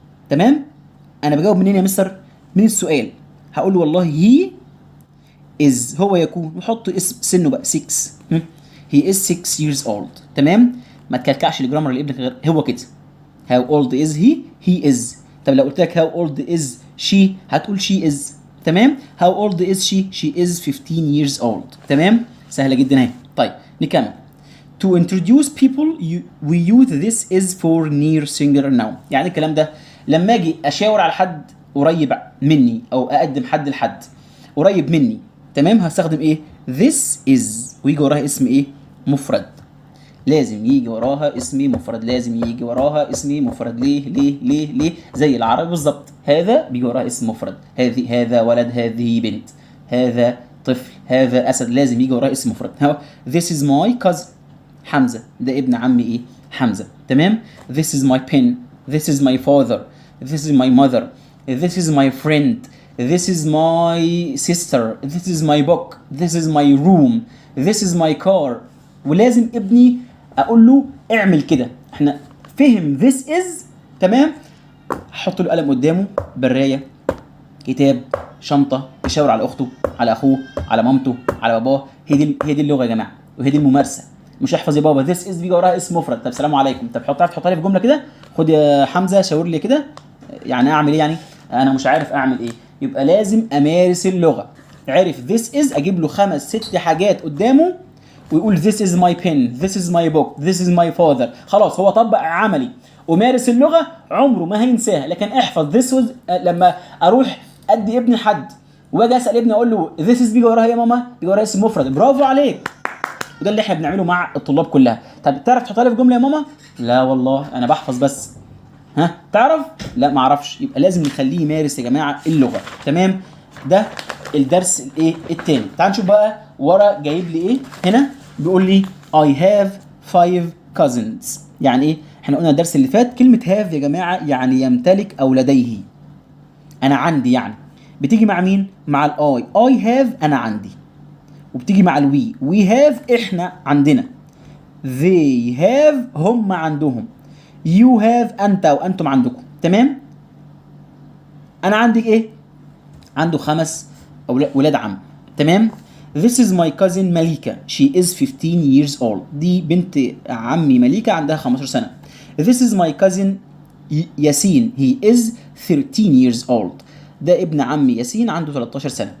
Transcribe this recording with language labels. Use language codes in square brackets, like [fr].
[ar] تمام؟ انا بجاوب منين يا مستر؟ من السؤال. هقول له والله [en] he is [ar] هو يكون، وحط اسم سنه بقى 6. [en] he is 6 years old. [ar] تمام؟ ما تكلكعش الجرامر اللي ابنك غير هو كده. [en] how old is he؟ he is. [ar] طب لو قلت لك [en] how old is she [ar] هتقول [en] she is. [ar] تمام؟ [en] how old is she؟ she is 15 years old. [ar] تمام؟ سهلة جدا اهي. طيب نكمل. [en] to introduce people we use this is for near singular noun. [ar] يعني الكلام ده لما اجي اشاور على حد قريب مني او اقدم حد لحد قريب مني، تمام، هستخدم ايه؟ [en] this is، [ar] ويجي وراها اسم ايه؟ مفرد. لازم يجي وراها اسم مفرد، لازم يجي وراها اسم مفرد. ليه ليه ليه ليه؟ زي العربي بالظبط. هذا بيجي وراها اسم مفرد، هذا ولد، هذه بنت، هذا طفل، هذا اسد، لازم يجي وراها اسم مفرد. [en] this is my cousin [ar] حمزه، ده ابن عمي ايه؟ حمزه. تمام؟ [en] this is my pen، this is my father، this is my mother، this is my friend، this is my sister، this is my book، this is my room، this is my car. [ar] ولازم ابني اقول له اعمل كده. احنا فهم [en] this is. [ar] تمام؟ احط له قلم قدامه، برايه، كتاب، شنطه، يشاور على اخته، على اخوه، على مامته، على باباه. هي دي اللغه يا جماعه، وهي دي الممارسه. مش احفظ يا بابا [en] this is [ar] بيجي وراها اسم مفرد. طب سلام عليكم، طب تعرف تحطها لي في جمله كده؟ خد يا حمزه شاور لي كده. يعني اعمل ايه؟ يعني انا مش عارف اعمل ايه. يبقى لازم امارس اللغه. عرف [en] this is [ar] اجيب له 5 6 حاجات قدامه ويقول [en] this is my pen، this is my book، this is my father. [ar] خلاص هو طبق عملي ومارس اللغه، عمره ما هينساها. لكن احفظ [en] this was [ar] لما اروح ادي ابني حد واجي اسال ابني اقول له [en] this is [ar] بيجي وراها يا ماما؟ بيجي وراها اسم مفرد. برافو عليك. وده اللي احنا بنعمله مع الطلاب كلها. طب تعرف تحطها لي في جمله يا ماما؟ لا والله انا بحفظ بس. ها تعرف؟ لا ما اعرفش. يبقى لازم نخليه يمارس يا جماعه اللغه. تمام؟ ده الدرس الايه الثاني. تعال نشوف بقى ورا جايب لي ايه. هنا بيقول لي [en] I have 5 cousins. [ar] يعني ايه؟ احنا قلنا الدرس اللي فات كلمه have يا جماعه يعني يمتلك او لديه. انا عندي يعني بتيجي مع مين؟ مع الاي. [en] I have [ar] انا عندي. وبتيجي مع الوي. [en] we have [ar] احنا عندنا. [en] they have [ar] هم عندهم. you have انت وانتم عندكم. تمام؟ انا عندي ايه؟ عنده 5 ولاد عم. تمام؟ [en] this is my cousin مليكة. she is 15 years old. [ar] دي بنت عمي مليكة عندها 15 سنة. [en] this is my cousin ياسين. he is 13 years old. [ar] ده ابن عمي ياسين عنده 13 سنة.